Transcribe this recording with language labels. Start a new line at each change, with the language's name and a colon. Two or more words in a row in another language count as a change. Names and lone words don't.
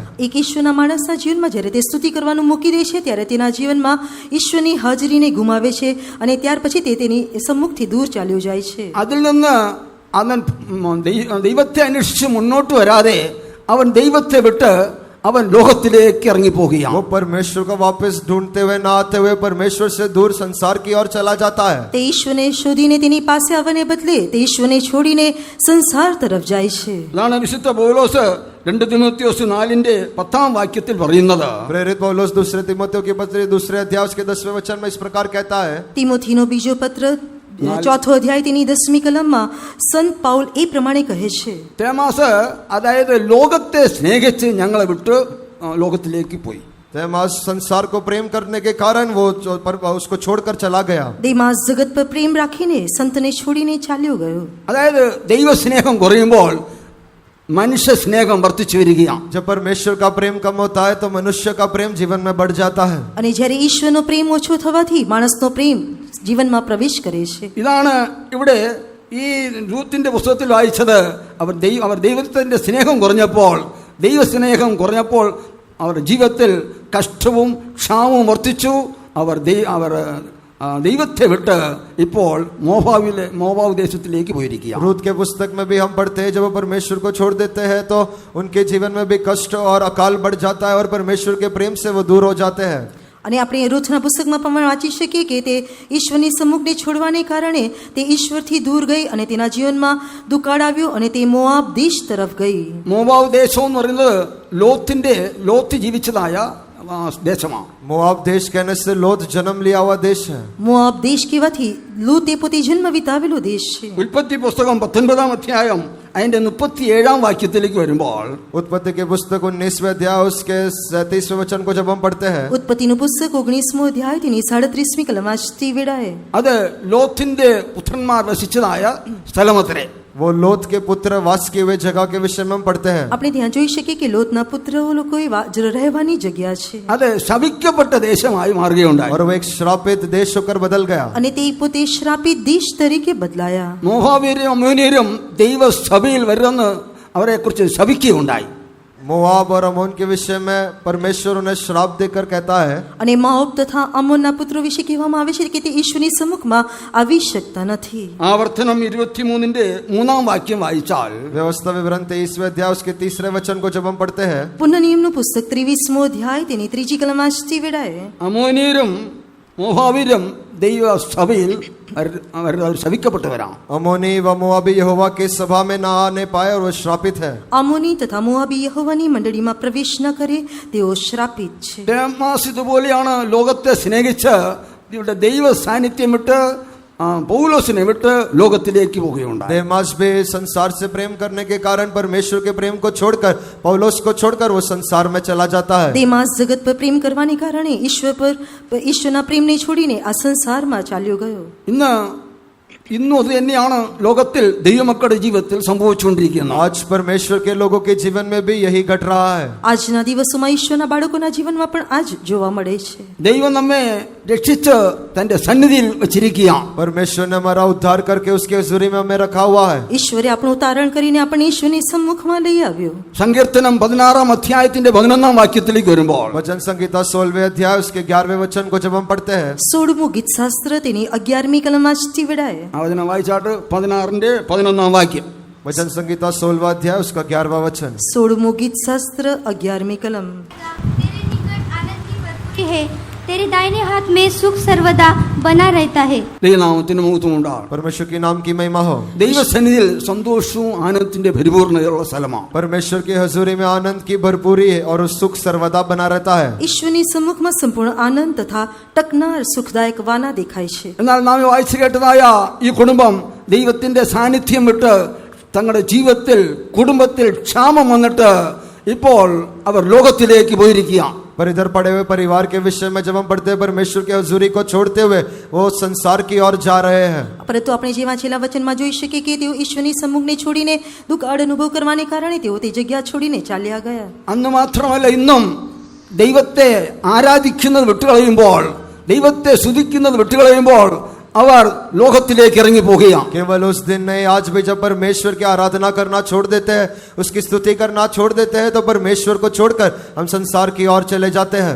Gujarati: એક ઈશ્વરના માણસના જીવનમાં જ્યારે તે સ્તુતિ કરવાનું મૂકી દે છે ત્યારે તેના જીવનમાં ઈશ્વરની હાજરીને ગુમાવે છે અને ત્યાર પછી તે તેની સમ્મુખથી દૂર ચાલ્યો જાય છે.
Malayalam: അതിൽ നിന്ന് അവൻ ദൈവത്തെ അന്വേഷിച്ച് മുന്നോട്ട് വരാതെ അവൻ ദൈവത്തെ വിട്ട് അവൻ ലോകത്തിലേക്ക് ഇറങ്ങി
Hindi: वो
Malayalam: പോകുകയാണ്.
Hindi: परमेश्वर को वापस ढूंढते हुए ना आते हुए परमेश्वर से दूर संसार की ओर चला जाता है.
Gujarati: તે ઈશ્વરને શોધીને તેની પાસે આવવાને બદલે તે ઈશ્વરને છોડીને સંસાર તરફ જાય છે.
Malayalam: അതാണ് വിശുദ്ധ പൗലോസ് 2 തിമോത്തിയോസ് 4:10 പറയുന്നത്.
Hindi: प्रेरित पौलुस दूसरे तिमोथियों की पत्री दूसरे अध्याय उसके 10वें वचन में इस प्रकार कहता है.
Gujarati: તિમોથીનો બીજો પત્ર 4 અધ્યાય તેની 10મી કલમમાં સંત પાઉલ એ પ્રમાણે કહે છે.
Malayalam: തേമാസ് അതായത് ലോകത്തെ സ്നേഹിച്ച് ഞങ്ങളെ വിട്ട് ലോകത്തിലേക്ക് പോയി.
Hindi: देमास संसार को प्रेम करने के कारण वो उसको छोड़कर चला गया.
Gujarati: દેમાસ જગત પર પ્રેમ રાખીને સંતને છોડીને ચાલ્યો ગયો.
Malayalam: അതായത് ദൈവസ്നേഹം കുറയുമ്പോൾ മനുഷ്യ സ്നേഹം വർദ്ധിച്ചു വരികയാണ്.
Hindi: जब परमेश्वर का प्रेम कम होता है तो मनुष्य का प्रेम जीवन में बढ़ जाता है.
Gujarati: અને જ્યારે ઈશ્વરનો પ્રેમ ઓછો થવાથી માણસનો પ્રેમ જીવનમાં પ્રવેશ કરે છે.
Malayalam: ഇതാണ് ഇവിടെ ഈ രൂത്തിന്റെ പുസ്തകത്തിൽ വായിച്ചത്. അവർ ദൈവത്തിന്റെ സ്നേഹം കുറഞ്ഞപ്പോൾ അവരുടെ ജീവിതത്തിൽ കഷ്ടവും ക്ഷാമവും വർദ്ധിച്ചു. അവർ ദൈവത്തെ വിട്ട് ഇപ്പോൾ മോവാബ് ദേശത്തിലേക്ക് പോയിരിക്കുകയാണ്.
Hindi: रूत के पुस्तक में भी हम पढ़ते हैं, जब वो परमेश्वर को छोड़ देते हैं तो उनके जीवन में भी कष्ट और अकाल बढ़ जाता है और परमेश्वर के प्रेम से वो दूर हो जाते हैं.
Gujarati: અને આપણે રૂથના પુસ્તકમાં પણ વાંચી શકીએ કે તે ઈશ્વરની સમ્મુખને છોડવાને કારણે તે ઈશ્વરથી દૂર ગઈ અને તેના જીવનમાં દુકાળ આવ્યો અને તે મોઆબ દેશ તરફ ગઈ.
Malayalam: മോവാബ് ദേശം എന്ന് പറയുന്നത് ലോത്ത് ജീവിച്ചതായ ദേശമാണ്.
Hindi: मोआब देश कहने से लोथ जन्म लिया हुआ देश है.
Gujarati: મોઆબ દેશ કહેવાથી લૂતે પોતે જન્મ વિતાવેલો દેશ છે.
Malayalam: ഉൽപ്പത്തി പുസ്തകം 19 അധ്യായം അതിന്റെ 37 വരുമ്പോൾ
Hindi: उत्पत्ति के पुस्तक 19वें अध्याय उसके 37वें वचन को जब हम पढ़ते हैं,
Gujarati: ઉત્પત્તિનું પુસ્તક 19મો અધ્યાય તેની 37મી કલમ વાંચતી વેળાએ
Malayalam: അത് ലോത്തിന്റെ പുത്രന്മാർ വസിച്ചതായ സ്ഥലമത്രേ.
Hindi: वो लोथ के पुत्र वास किए हुए जगह के विषय में हम पढ़ते हैं.
Gujarati: આપણે ત્યાં જોઈ શકીએ કે લોતના પુત્રો લોકોએ રહેવાની જગ્યા છે
Malayalam: അത് ശപിക്കപ്പെട്ട ദേശമായി മാറുകയുണ്ടായി.
Hindi: और वो एक श्रापित देश होकर बदल गया.
Gujarati: અને તે પોતે શ્રાપિત દેશ તરીકે બદલાયા.
Malayalam: മോഹാബിയരും അമ്മോനിയരും ദൈവസഭയിൽ വരുമെന്ന് അവരെ കുറിച്ച് ശപിക്കുകയുണ്ടായി.
Hindi: मोआब और अमोन के विषय में परमेश्वर उन्हें श्राप देकर कहता है.
Gujarati: અને મોઆબ તથા અમોનના પુત્રો વિશે કહેવામાં આવે છે કે તે ઈશ્વરની સમ્મુખમાં આવી શકતા નથી.
Malayalam: ആവർത്തനം 23:3 വായിച്ചാൽ
Hindi: व्यवस्था विवरण 23वें अध्याय उसके 3रे वचन को जब हम पढ़ते हैं,
Gujarati: પુનઃનિયમનું પુસ્તક 23મો અધ્યાય તેની 3જી કલમ વાંચતી વેળાએ
Malayalam: അമോനിയരും മോഹാബിയരും ദൈവസഭയിൽ അവർ ശപിക്കപ്പെട്ടവരാണ്.
Hindi: अमोनी व मोआबी यहोवा के सभा में ना आने पाए और वो श्रापित है.
Gujarati: અમોની તથા મોઆબી યહોવાની મંડળીમાં પ્રવેશ ન કરે તેઓ શ્રાપિત છે.
Malayalam: ദേമാസ് ഇതുപോലെയാണ് ലോകത്തെ സ്നേഹിച്ച് ഇവിടെ ദൈവ സാന്നിധ്യം വിട്ട് പൗലോസിനെ വിട്ട് ലോകത്തിലേക്ക് പോവുകയുണ്ടായി.
Hindi: देमास भी संसार से प्रेम करने के कारण परमेश्वर के प्रेम को छोड़कर पौलोस को छोड़कर वो संसार में चला जाता है.
Gujarati: દેમાસ જગત પર પ્રેમ કરવાને કારણે ઈશ્વરના પ્રેમને છોડીને આ સંસારમાં ચાલ્યો ગયો.
Malayalam: ഇന്നും അത് തന്നെയാണ് ലോകത്തിൽ ദൈവമക്കളുടെ ജീവിതത്തിൽ സംഭവിച്ചുകൊണ്ടിരിക്കുന്നത്.
Hindi: आज परमेश्वर के लोगों के जीवन में भी यही घट रहा है.
Gujarati: આજના દિવસોમાં ઈશ્વરના બાળકોના જીવનમાં પણ આ જ જોવા મળે છે.
Malayalam: ദൈവം നമ്മെ രക്ഷിച്ച് തന്റെ സന്നിധിയിൽ വച്ചിരിക്കുകയാണ്.
Hindi: परमेश्वर ने हमारा उद्धार करके उसके हजूरी में हमें रखा हुआ है.
Gujarati: ઈશ્વરે આપણું તારણ કરીને આપણને ઈશ્વરની સમ્મુખમાં લઈ આવ્યો.
Malayalam: സങ്കീർത്തനം 16 വരുമ്പോൾ
Hindi: वचन संहिता 16वें अध्याय उसके 11वें वचन को जब हम पढ़ते हैं,
Gujarati: 16મું ગીતશાસ્ત્ર તેની 11મી કલમ વાંચતી વેળાએ
Malayalam: ആ വചനം വായിച്ചാട്ട് 16
Hindi: वचन संहिता 16वां अध्याय उसका 11वां वचन.
Gujarati: 16મું ગીતશાસ્ત્ર 11મી કલમ.
Hindi: तेरे निकट आनंद की बरखुरी है, तेरे दाहिने हाथ में सुख सर्वदा बना रहता है।
Malayalam: ദൈവനാമത്തിന് മഹത്വം ഉണ്ടാകും.
Hindi: परमेश्वर के नाम की महिमा हो.
Malayalam: ദൈവസന്നിധിയിൽ സന്തോഷവും ആനന്ദത്തിന്റെ പരിപൂർണതയുള്ള സ്ഥലമാണ്.
Hindi: परमेश्वर की हजूरी में आनंद की भरपूरी है और सुख सर्वदा बना रहता है.
Gujarati: ઈશ્વરની સમ્મુખમાં સંપૂર્ણ આનંદ તથા ટકનાર સુખદાયક વાના દેખાય છે.
Malayalam: എന്നാൽ നാം വായിച്ചു കേട്ടതായ ഈ കുടുംബം ദൈവത്തിന്റെ സാന്നിധ്യം വിട്ട് തങ്ങളുടെ ജീവിതത്തിൽ കുടുംബത്തിൽ ക്ഷാമം വന്നിട്ട് ഇപ്പോൾ അവർ ലോകത്തിലേക്ക് പോയിരിക്കുകയാണ്.
Hindi: पर इधर पड़े हुए परिवार के विषय में जब हम पढ़ते हैं परमेश्वर की हजूरी को छोड़ते हुए वो संसार की ओर जा रहे हैं.
Gujarati: પરંતુ આપણે જે વાંચેલા વચનમાં જોઈ શકીએ કે તેઓ ઈશ્વરની સમ્મુખને છોડીને દુઃખ અનુભવ કરવાને કારણે તેઓ તે જગ્યા છોડીને ચાલ્યા ગયા.
Malayalam: അന്ന് മാത്രമല്ല ഇന്നും ദൈവത്തെ ആരാധിക്കുന്നത് വിട്ടുകളയുമ്പോൾ ദൈവത്തെ സ്തുതിക്കുന്നത് വിട്ടുകളയുമ്പോൾ അവർ ലോകത്തിലേക്ക് ഇറങ്ങി പോകുകയാണ്.
Hindi: केवल उस दिन नहीं, आज भी जब परमेश्वर की आराधना करना छोड़ देते हैं, उसकी स्तुति करना छोड़ देते हैं, तो परमेश्वर को छोड़कर हम संसार की ओर चले जाते हैं.